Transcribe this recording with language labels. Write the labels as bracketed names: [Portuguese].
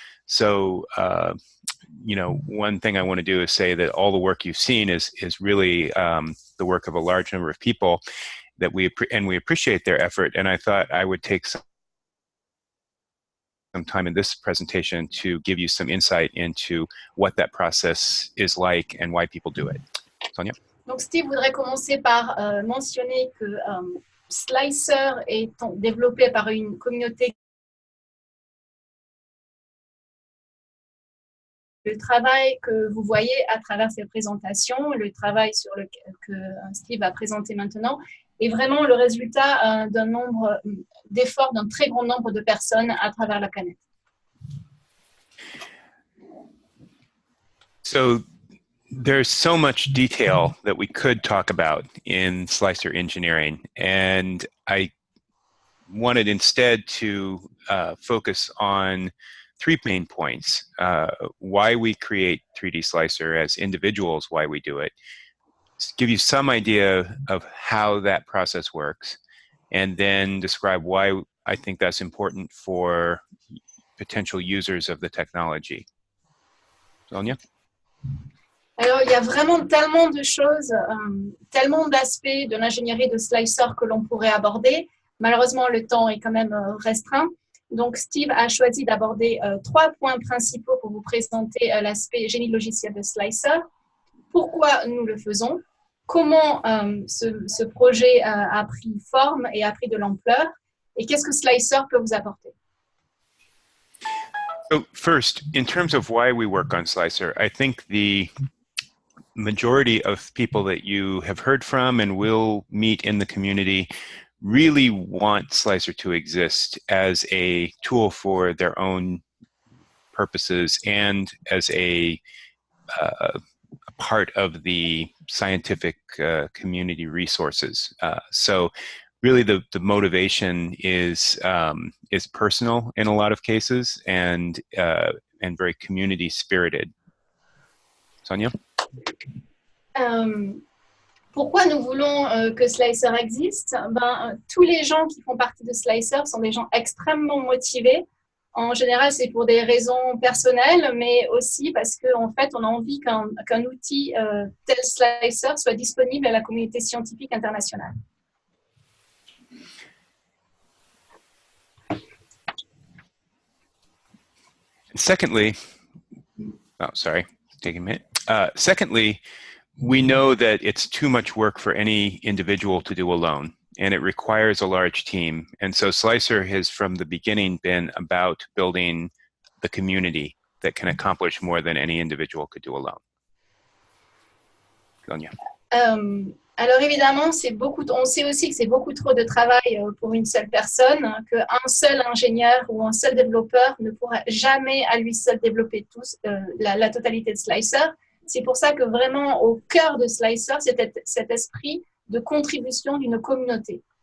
[English] So, you know, one thing I want to do is say that all the work you've seen is really the work of a large number of people that we appreciate their effort. And I thought I would take some time in this presentation to give you some insight into what that process is like and why people do it. Sonia? [French] Donc Steve voudrait commencer par mentionner que Slicer est développé par une communauté. Le travail que vous voyez à travers ces présentations, le travail que Steve va présenter maintenant, est vraiment le résultat d'un nombre d'efforts d'un très grand nombre de personnes à travers la planète. [English] So there's so much detail that we could talk about in slicer engineering, and I wanted instead to focus on three main points. Why we create 3DSlicer as individuals, why we do it, give you some idea of how that process works, and then describe why I think that's important for potential users of the technology. Sonia? [French] Alors, il y a vraiment tellement de choses, tellement d'aspects de l'ingénierie de slicer que l'on pourrait aborder. Malheureusement, le temps est quand même restreint. Donc, Steve a choisi d'aborder 3 points principaux pour vous présenter l'aspect génie logiciel de slicer. Pourquoi nous le faisons? Comment ce projet a pris forme et a pris de l'ampleur? Et qu'est-ce que slicer peut vous apporter? [English] So first, in terms of why we work on Slicer, I think the majority of people that you have heard from and will meet in the community really want Slicer to exist as a tool for their own purposes and as a part of the scientific community resources. So really the motivation is personal in a lot of cases and very community spirited. Sonia? [French] Pourquoi nous voulons que Slicer existe? Tous les gens qui font partie de Slicer sont des gens extrêmement motivés. En général, c'est pour des raisons personnelles, mais aussi parce qu'en fait, on a envie qu'un outil tel Slicer soit disponible à la communauté scientifique internationale. [English] Secondly, taking a minute. Secondly, we know that it's too much work for any individual to do alone, and it requires a large team. And so Slicer has, from the beginning, been about building the community that can accomplish more than any individual could do alone. Sonia. [French] Alors évidemment, on sait aussi que c'est beaucoup trop de travail pour une seule personne, qu'un seul ingénieur ou un seul développeur ne pourra jamais à lui seul développer la totalité de Slicer. C'est pour ça que vraiment au cœur de Slicer, c'est cet esprit de contribution d'une communauté.